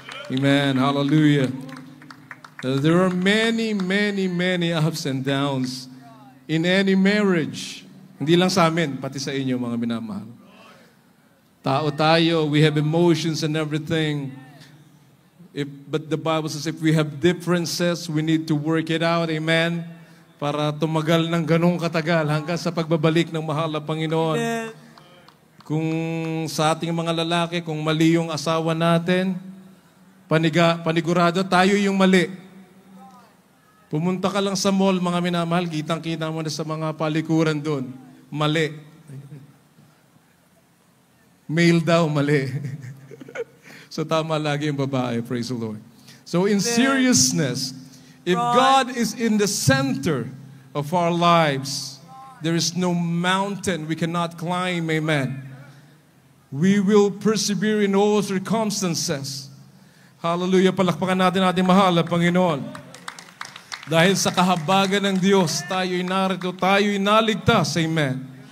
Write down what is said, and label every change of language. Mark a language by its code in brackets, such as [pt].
[en] Amen, hallelujah. There are many, many, many ups and downs in any marriage. [tl] Hindi lang sa amin, pati sa inyo mga minamahal. Tao tayo, [en] we have emotions and everything. But the Bible says if we have differences, we need to work it out, amen? [tl] Para tumagal ng ganong katagal hanggang sa pagbabalik ng mahal na Panginoon. Amen. Kung sa ating mga lalaki, kung mali yung asawa natin, panigurado tayo yung mali. Pumunta ka lang sa mall, mga minamahal, kitang-kita mo na sa mga palikuran doon. Mali. Male daw, mali. So tama lagi yung babae, [en] praise the Lord. So in seriousness, if God is in the center of our lives, there is no mountain we cannot climb, amen. We will persevere in all circumstances. [tl] Hallelujah, palakpakan natin ating mahal na Panginoon. Dahil sa kahabagan ng Diyos, tayo'y narito, tayo'y naligtas, amen.